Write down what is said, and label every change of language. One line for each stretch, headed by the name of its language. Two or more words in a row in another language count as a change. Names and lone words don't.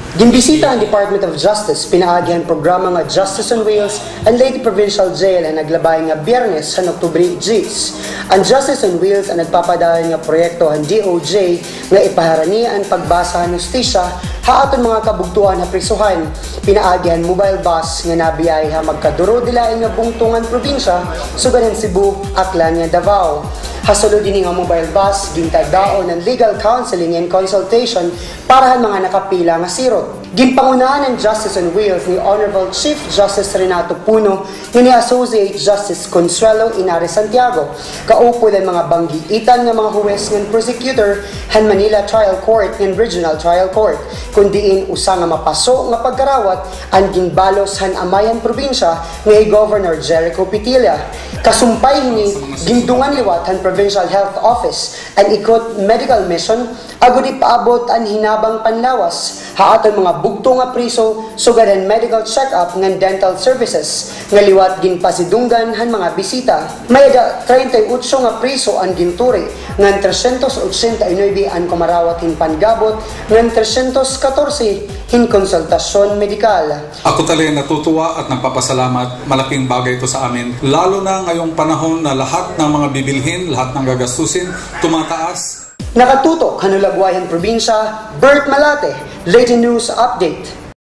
Waray: Gimbisita ang Department of Justice, pinaagyan programa nga Justice on Wheels ang Leyte Provincial Jail ang naglabay nga Biyernes sa Oktubre 10. Ang Justice on Wheels ang nagpapadayon nga proyekto ang DOJ nga ipaharani ang pagbasa ng hustisya haaton mga kabugtuan na prisuhan. Pinaagyan
English: mobile bus
Waray: nga nabiyay ha magkaduro dilain nga bungtungan probinsya sugaran Cebu, Aklan nga Davao. Hasulod din nga
English: mobile bus,
Waray: gintagdaon ng
English: legal counseling and consultation
Waray: para ang mga nakapila nga sirot. Ginpangunahan ng Justice on Wheels ni Honorable Chief Justice Renato Puno ni Associate Justice Consuelo Inares Santiago. Kaupo ng mga banggiitan ng mga huwes ng prosecutor han Manila Trial Court ng Regional Trial Court, kundiin usa nga mapaso nga pagkarawat ang ginbalos han Amayan Probinsya nga Governor Jericho Pitilla. Kasumpay ni gindungan liwat han Provincial Health Office ang ikot
English: medical mission
Waray: agudi paabot ang hinabang panlawas haaton mga bugto nga priso sugaran
English: medical check-up
Waray: ng
English: dental services
Waray: nga liwat ginpasidunggan han mga bisita. May 38 nga priso ang ginturi ngan 389 ang kumarawat hin pangabot ngan 314 hin konsultasyon medikal.
Filipino: Ako talaga natutuwa at nagpapasalamat. Malaking bagay ito sa amin. Lalo na ngayong panahon na lahat ng mga bibilhin, lahat ng gagastusin, tumataas.
Waray: Nakatutok Hanulagwayan Probinsya, Bert Malate, Leyte News Update.